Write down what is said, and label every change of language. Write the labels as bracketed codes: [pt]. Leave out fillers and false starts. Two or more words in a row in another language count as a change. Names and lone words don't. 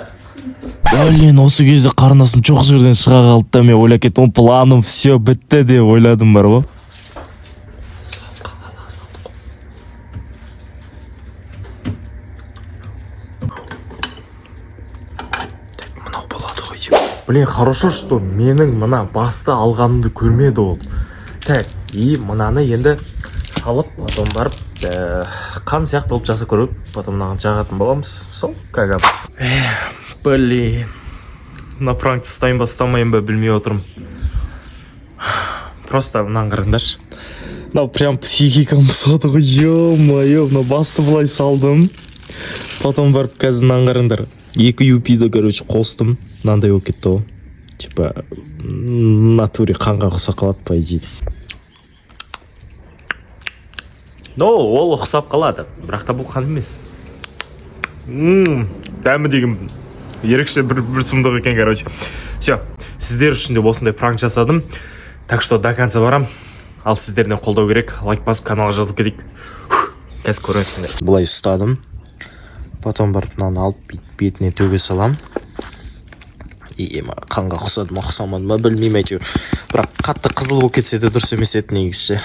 [kk] Блин, осы кезде қарындасым жоқ жерден шыға қалды да, мен ойлап кеттім, планым все бітті деп ойладым бар ғой. Мынау болады ғой. [ru] Блин, хорошо, что [kk] менің мына басты алғанымды көрмеді ол. [ru] Так, и [kk] мынаны енді салып, потом барып, қан сияқты болып жасап көріп, потом мынаған жағатын боламыз. Сол, [ru] как обычно. Блин, на [kk] пранкты ұстайын ба, ұстамайын ба білмей отырмын. Просто мынаны қараңдаршы. Мынау прям психикам бұзады ғой, ё-моё, мына басты былай салдым. Потом барып қазір мынаны қараңдар. Екі юпиді, короче, қостым. Мынандай болып кетті ғой. [ru] Типа, натуре [kk] қанға ұқсап қалады, [ru] по идее. [kk] Но ол ұқсап қалады, бірақ та бұл қан емес. Дәмі деген ерекше бір сұмдық екен, короче. Все, сіздер үшін де осындай пранк жасадым. [ru] Так что до конца барам. [kk] Ал сіздерден қолдау керек. Лайк басып каналға жазылып кетейік. Қазір көресіңдер. Бұлай ұстадым. Потом барып мынаны алып бетіне төге салам. Қанға ұқсамады ма білмеймін әйтеуір. Бірақ қатты қызыл болып кетсе де дұрыс емес еді негізі.